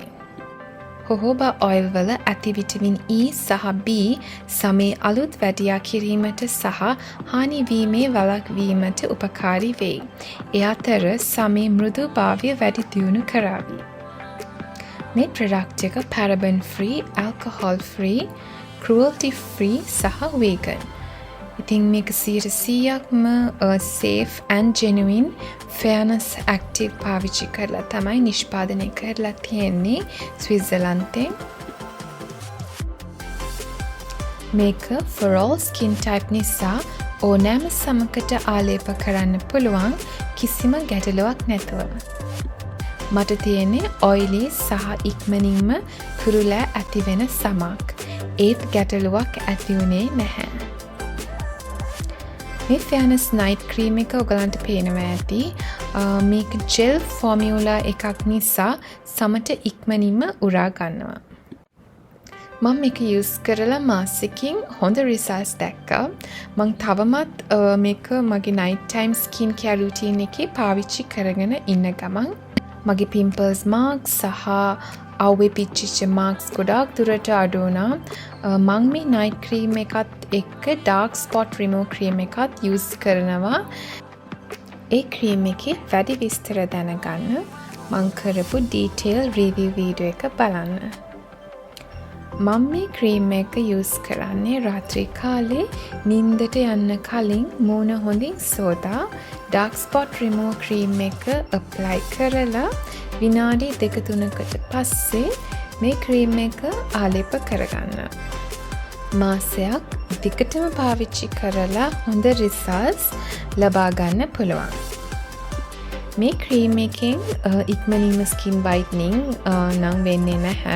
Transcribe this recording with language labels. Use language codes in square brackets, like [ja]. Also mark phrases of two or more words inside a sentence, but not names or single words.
[en] jojoba oil [si] වල ඇති [en] vitamin E [si] සහ B සමේ අලුත් වැඩියා කිරීමට සහ හානි වීමේ වළක්වීමට උපකාරී වේ. ඒ අතර සමේ මෘදුභාවය වැඩි දියුණු කරાવી. මේ product එක [en] paraben free, alcohol free, cruelty free [si] සහ vegan. ඉතින් මේක 100%ක්ම [en] safe and genuine fairness active [si] පාවිච්චි කරලා තමයි නිෂ්පාදනය කරලා තියෙන්නේ ස්විට්සර්ලන්තේ. මේක [en] for all skin type [si] නිසා ඕනෑම සමකට ආලේප කරන්න පුළුවන් කිසිම ගැටලුවක් නැතුව. මට තියෙන්නේ ඔයිලි සහ ඉක්මනින්ම කුරුලෑ ඇති වෙන සමක්. ඒත් ගැටලුවක් ඇති වුණේ නැහැ. මේ Fairness Night Cream එක ඔයගලන්ට පේනවා ඇති. මේක [en] gel formula [si] එකක් නිසා සමට ඉක්මනින්ම උරා ගන්නවා. මම මේක use කරලා මාසෙකින් හොඳ results දැක්කා. මම තවමත් මේක මගේ [en] night time skin care routine [si] එකේ පාවිච්චි කරගෙන ඉන්න ගමන් මගේ [en] pimples marks [si] සහ අවුවේ පිච්චිච්ච marks ගොඩාක් දුරට අඩු වුණා. මම මේ [en] night cream [si] එකත් එක්ක [en] dark spot remove cream [si] එකත් use කරනවා. ඒ cream එකේ වැඩි විස්තර දැනගන්න මම කරපු [en] detail review video [si] එක බලන්න. මම මේ cream එක use කරන්නේ රාත්‍රී කාලේ නිින්දට යන්න කලින් මූණ හොඳින් සෝදා [en] dark spot remove cream [si] එක apply කරලා විනාඩි 2-3කට පස්සේ මේ cream එක ආලේප කරගන්න. මාසයක් දිගටම පාවිච්චි කරලා හොඳ results ලබා ගන්න පුළුවන්. මේ cream එකෙන් ඉක්මනින්ම [en] skin whitening [si] නම් වෙන්නේ නැහැ.